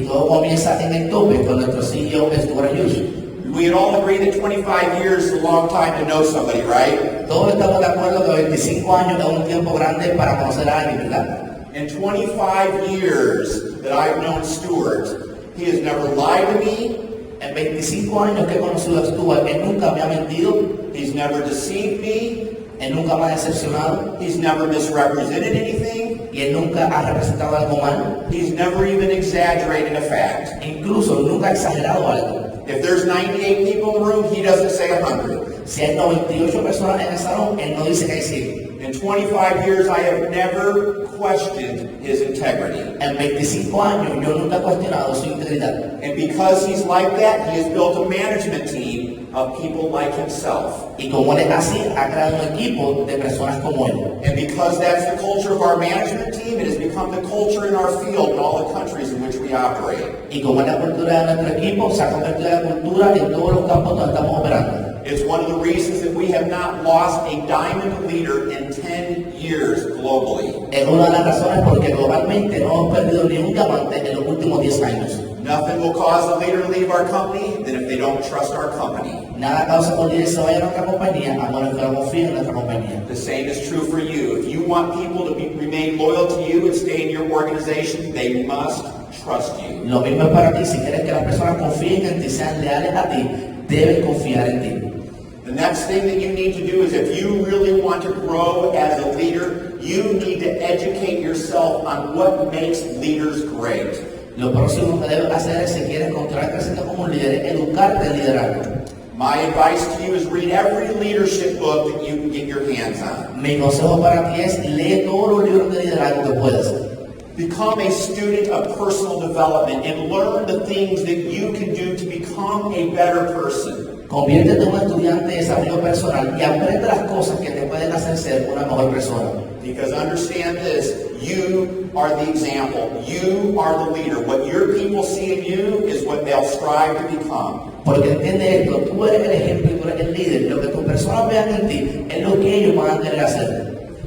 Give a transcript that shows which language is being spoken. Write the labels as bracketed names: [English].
[Spanish] Y todo comienza en el tope con nuestro CEO, Stuart Hughes. [English] We had all agreed that 25 years is a long time to know somebody, right? [Spanish] Todos estamos de acuerdo que 25 años es un tiempo grande para conocer a alguien, ¿verdad? [English] In 25 years that I've known Stuart, he has never lied to me. [Spanish] En 25 años que he conocido a Stuart, él nunca me ha mentido. [English] He's never deceived me. [Spanish] Él nunca me ha decepcionado. [English] He's never misrepresented anything. [Spanish] Y él nunca ha representado algo mal. [English] He's never even exaggerated a fact. [Spanish] Incluso nunca ha exagerado algo. [English] If there's 98 people in the room, he doesn't say 100. [Spanish] Si hay 98 personas en el salón, él no dice que hay 100. [English] In 25 years, I have never questioned his integrity. [Spanish] En 25 años, yo nunca he cuestionado su integridad. [English] And because he's like that, he has built a management team of people like himself. [Spanish] Y como él es así, ha creado un equipo de personas como él. [English] And because that's the culture of our management team, it has become the culture in our field in all the countries in which we operate. [Spanish] Y como es la cultura de nuestro equipo, se ha convertido en la cultura en todos los campos donde estamos operando. [English] It's one of the reasons that we have not lost a diamond leader in 10 years globally. [Spanish] Es una de las razones porque globalmente no hemos perdido ni un diamante en los últimos 10 años. [English] Nothing will cause a leader to leave our company than if they don't trust our company. [Spanish] Nada causa que un líder se vaya a nuestra compañía a menos que no confíe en nuestra compañía. [English] The same is true for you. If you want people to remain loyal to you and stay in your organization, they must trust you. [Spanish] Lo mismo es para ti. Si quieres que las personas confíen en ti, sean leales a ti, deben confiar en ti. [English] The next thing that you need to do is if you really want to grow as a leader, you need to educate yourself on what makes leaders great. [Spanish] Lo próximo que debes hacer es, si quieres continuar creciendo como un líder, educarte en liderazgo. [English] My advice to you is read every leadership book that you can get your hands on. [Spanish] Mi consejo para ti es lee todos los libros de liderazgo que puedas. [English] Become a student of personal development and learn the things that you can do to become a better person. [Spanish] Conviértete en un estudiante de desarrollo personal y aprende las cosas que te pueden hacer ser una mejor persona. [English] Because understand this, you are the example. You are the leader. What your people see in you is what they'll strive to become. [Spanish] Porque entiende esto, tú eres el ejemplo y tú eres el líder. Lo que tus personas vean en ti es lo que ellos van a querer hacer.